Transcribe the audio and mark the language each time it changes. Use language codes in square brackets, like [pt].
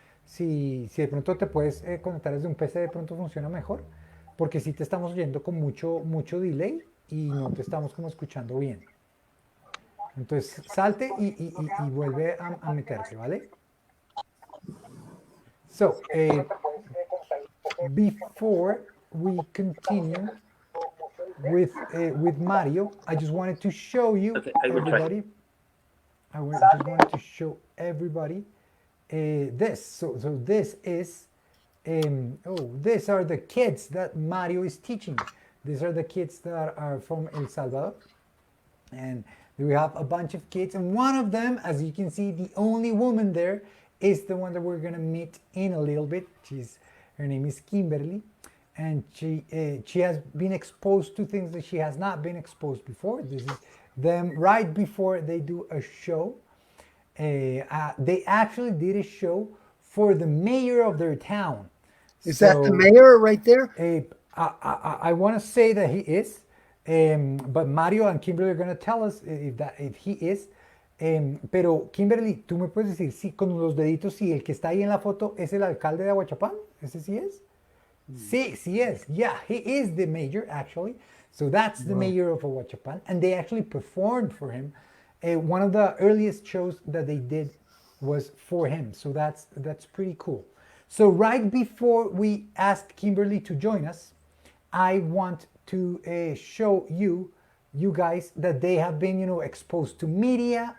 [es] Si de pronto te puedes conectar desde un PC, de pronto funciona mejor. Porque si te estamos oyendo con mucho delay y no te estamos como escuchando bien. Entonces, salte y vuelve a meterte, ¿vale? [en] So, before we continue with Mario, I just wanted to show you Okay, I will try. everybody. Just wanted to show everybody this. So this is these are the kids that Mario is teaching. These are the kids that are from El Salvador, and we have a bunch of kids, and one of them, as you can see, the only woman there is the one that we're gonna meet in a little bit. Her name is Kimberly, and she has been exposed to things that she has not been exposed before. This is them right before they do a show. They actually did a show for the mayor of their town. Is that the So mayor right there? I want to say that he is, but Mario and Kimberly are going to tell us if he is. [es] Pero Kimberly, tú me puedes decir si con los deditos, si el que está ahí en la foto es el alcalde de Ahuachapán. ¿Ese sí es? Sí, sí es. [en] Yeah, he is the mayor actually. So that's the mayor of Ahuachapán, and they actually performed for him. One of the earliest shows that they did was for him. So that's pretty cool. So right before we ask Kimberly to join us, I want to show you guys that they have been, exposed to media.